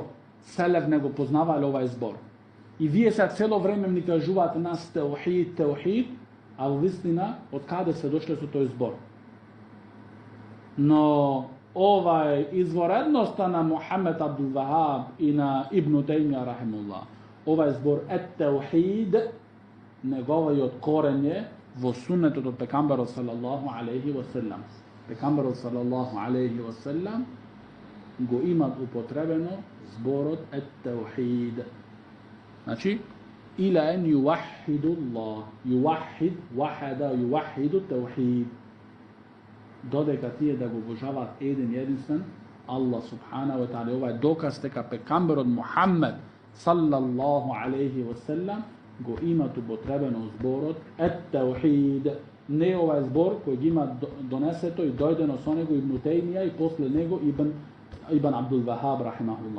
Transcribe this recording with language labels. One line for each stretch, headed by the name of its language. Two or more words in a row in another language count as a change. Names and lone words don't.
Macedonian: Селев не го познавале овај збор. И вие сега цело време ни кажуваате нас теухид, а во вистина од каде се дошле со тој збор. Но ова изворедноста на Мухамед Абдул Вахаб и на Ибн Теймија рахимуллах. Овај збор теухид, неговиот корен е во суннетот од пекамберот
Arabic: صلى الله عليه وسلم.
Macedonian: Пекамберот
Arabic: صلى الله عليه وسلم
Macedonian: го имат употребено зборот теухид. Значи,
Arabic: إلا أن يوحدوا الله. يوحد وحد, يوحدوا توحيد.
Macedonian: Додека тие да го обожаваат еден единствен Аллах
Arabic: سبحانه وتعالى.
Macedonian: Ова е доказ дека пекамберот Мухаммед
Arabic: صلى الله عليه وسلم
Macedonian: го имат употребено зборот теухид. Не овај збор кој ги има донесето и дојдено со него Ибн Теймија и после него Ибн Абдул Вахаб рахимахуллах.